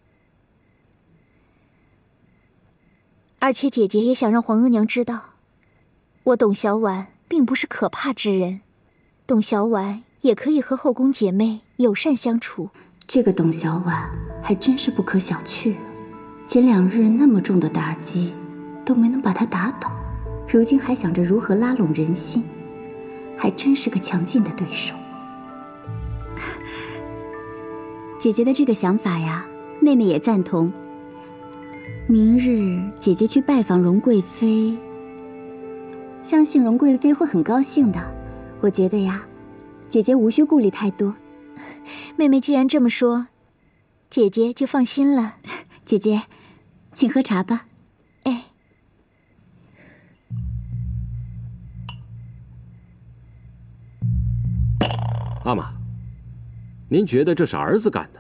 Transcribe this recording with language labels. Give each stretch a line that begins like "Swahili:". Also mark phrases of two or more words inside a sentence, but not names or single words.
Chinese: 而且姐姐也想讓皇額娘知道，我董小宛並不是可怕之人，董小宛也可以和後宮姐妹友善相處。這個董小宛還真是不可小覷，前2日那麼重的打擊都沒能把她打倒，如今還想着如何拉攏人心，還真是個強勁的對手。姐姐的這個想法呀，妹妹也贊同。明日姐姐去拜訪榮貴妃，相信榮貴妃會很高興的。我覺得呀，姐姐無需顧慮太多。妹妹既然這麼說，姐姐就放心了。姐姐，請喝茶吧。哎，阿玛，您觉得这是儿子干的？